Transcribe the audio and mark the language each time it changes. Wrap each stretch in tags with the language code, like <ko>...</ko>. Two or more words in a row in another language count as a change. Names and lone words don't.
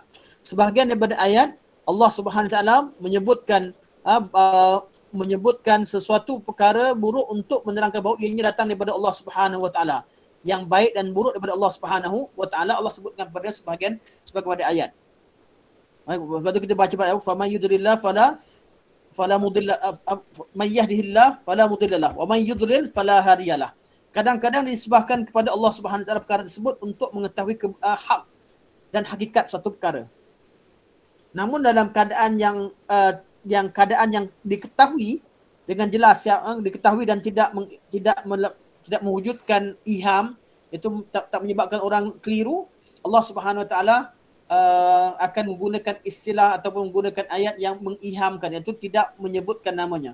<ms>Sebahagian daripada ayat</ms> <ar>الله سبحانه وتعالى</ar> <ms>menyebutkan sesuatu perkara buruk untuk menerangkan bahawa ianya datang daripada</ms> <ar>الله سبحانه وتعالى.</ar> <ms>Yang baik dan buruk daripada</ms> <ar>الله سبحانه وتعالى</ar> <ms>Allah sebutkan pada sebahagian ayat. Lepas tu kita baca pada ayat</ms> <ar>فمن يضلل الله فلا مضل من يهده الله فلا مضل له ومن يضلل فلا هادي له.</ar> <ms>Kadang-kadang disebabkan kepada</ms> <ar>الله سبحانه وتعالى</ar> <ms>perkara tersebut untuk mengetahui hak dan hakikat suatu perkara. Namun dalam keadaan yang diketahui dengan jelas yang diketahui dan tidak mewujudkan iham, itu tak menyebabkan orang keliru,</ms> <ar>الله سبحانه وتعالى</ar> <ms>akan menggunakan istilah ataupun menggunakan ayat yang mengihamkan, iaitu tidak menyebutkan namanya.</ms>